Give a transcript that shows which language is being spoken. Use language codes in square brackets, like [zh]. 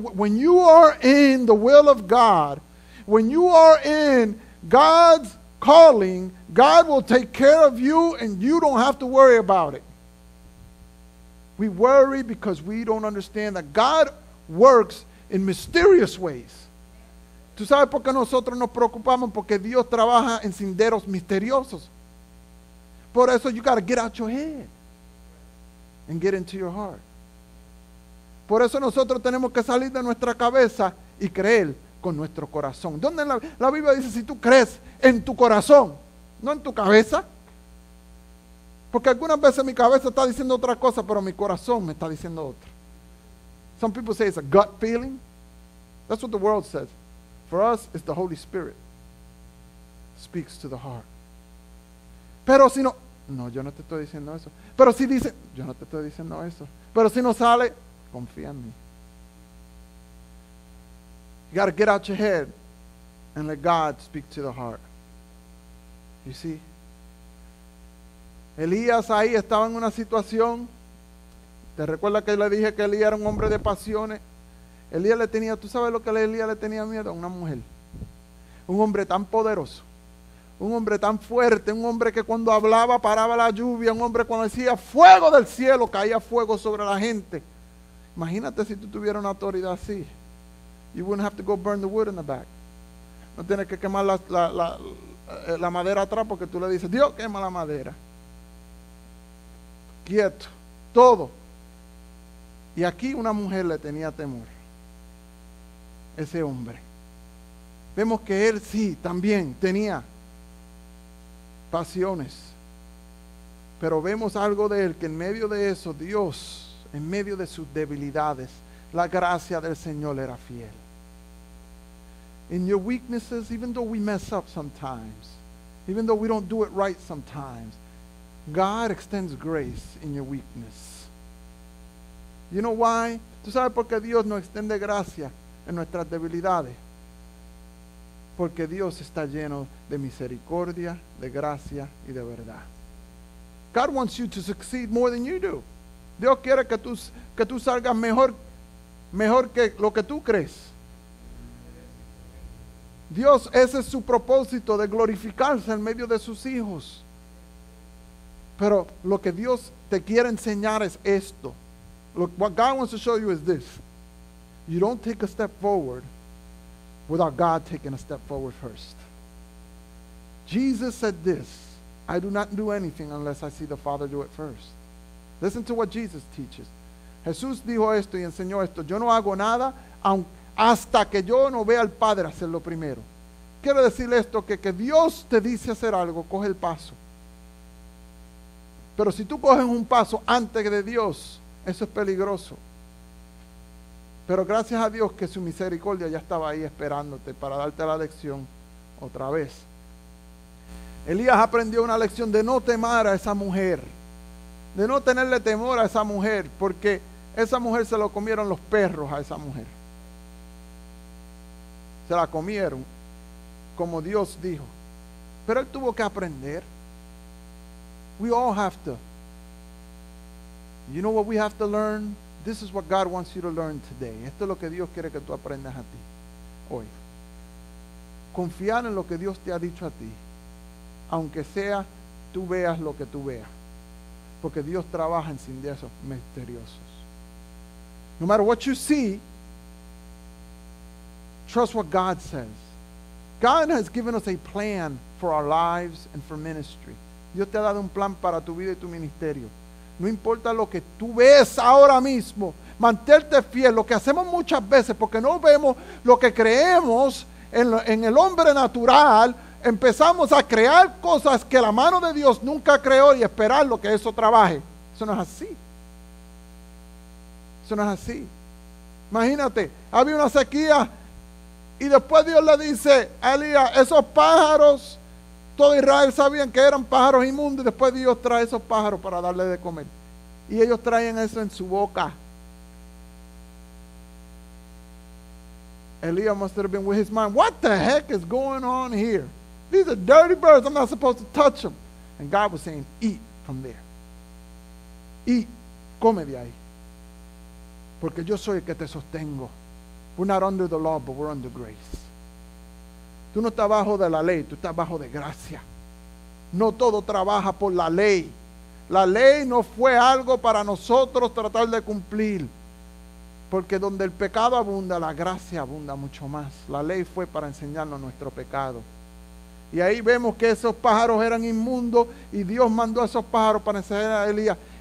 [en] When you are in the will of God, when you are in God's calling, God will take care of you and you don't have to worry about it. We worry because we don't understand that God works in mysterious ways. [es] ¿Tú sabes por qué nosotros nos preocupamos? Porque Dios trabaja en senderos misteriosos. Por eso [en] you got to get out your head and get into your heart. [es] Por eso nosotros tenemos que salir de nuestra cabeza y creer con nuestro corazón. ¿Dónde la Biblia dice si tú crees en tu corazón, no en tu cabeza? Porque algunas veces mi cabeza está diciendo otra cosa, pero mi corazón me está diciendo otra. [en] Some people say it's a gut feeling. That's what the world says. For us, it's the Holy Spirit. Speaks to the heart. [es] Pero si no, yo no te estoy diciendo eso. Pero si dice, yo no te estoy diciendo eso. Pero si no sale, confía en mí. [en] You got to get out your head and let God speak to the heart. You see? [es] Elías ahí estaba en una situación. ¿Te recuerdas que le dije que Elías era un hombre de pasiones? Elías le tenía, ¿tú sabes lo que Elías le tenía miedo? A una mujer. Un hombre tan poderoso. Un hombre tan fuerte. Un hombre que cuando hablaba paraba la lluvia. Un hombre cuando decía fuego del cielo caía fuego sobre la gente. Imagínate si tú tuvieras una autoridad así. [en] You wouldn't have to go burn the wood in the back. [es] No tienes que quemar la madera atrás porque tú le dices, Dios quema la madera. Quieto. Todo. Y aquí una mujer le tenía temor. Ese hombre. Vemos que él sí, también tenía pasiones. Pero vemos algo de él, que en medio de eso, Dios, en medio de sus debilidades, la gracia del Señor era fiel. [en] In your weaknesses, even though we mess up sometimes, even though we don't do it right sometimes, God extends grace in your weakness. You know why? [es] ¿Tú sabes por qué Dios nos extiende gracia en nuestras debilidades? Porque Dios está lleno de misericordia, de gracia y de verdad. God wants you to succeed more than you do. Dios quiere que tú salgas mejor que lo que tú crees. Dios, ese es su propósito, de glorificarse en medio de sus hijos. Pero lo que Dios te quiere enseñar es esto. [en] What God wants to show you is this. You don't take a step forward without God taking a step forward first. Jesus said this, I do not do anything unless I see the Father do it first. Listen to what Jesus teaches. [es] Jesús dijo esto y enseñó esto. Yo no hago nada hasta que yo no vea al Padre hacerlo primero. Quiero decirle esto, que Dios te dice hacer algo, coge el paso. Pero si tú coges un paso antes de Dios, eso es peligroso. Pero gracias a Dios que su misericordia ya estaba ahí esperándote para darte la lección otra vez. Elías aprendió una lección de no temer a esa mujer, de no tenerle temor a esa mujer, porque esa mujer se lo comieron los perros a esa mujer. Se la comieron, como Dios dijo. Pero él tuvo que aprender. [en] We all have to You know what we have to learn? This is what God wants you to learn today. [es] Esto es lo que Dios quiere que tú aprendas a ti hoy. Confiar en lo que Dios te ha dicho a ti, aunque sea tú veas lo que tú veas, porque Dios trabaja en senderios misteriosos. [en] No matter what you see, trust what God says. God has given us a plan for our lives and for ministry. [es] Dios te ha dado un plan para tu vida y tu ministerio. No importa lo que tú ves ahora mismo, mantente fiel. Lo que hacemos muchas veces, porque no vemos lo que creemos en el hombre natural, empezamos a crear cosas que la mano de Dios nunca creó y esperar lo que eso trabaje. Eso no es así. Eso no es así. Imagínate, había una sequía y después Dios le dice a Elías, esos pájaros, todo Israel sabían que eran pájaros inmundos, y después Dios trae esos pájaros para darle de comer. Y ellos traen eso en su boca. [en] Elías must have been with his mind, what the heck is going on here? These are dirty birds, I'm not supposed to touch them. And God was saying, eat from there. Eat, [es] come de ahí. Porque yo soy el que te sostengo. [en] We're not under the law, but we're under grace. [es] Tú no estás bajo de la ley, tú estás bajo de gracia. No todo trabaja por la ley. La ley no fue algo para nosotros tratar de cumplir. Porque donde el pecado abunda, la gracia abunda mucho más. La ley fue para enseñarnos nuestro pecado. Y ahí vemos que esos pájaros eran inmundos y Dios mandó a esos pájaros para enseñar a Elías.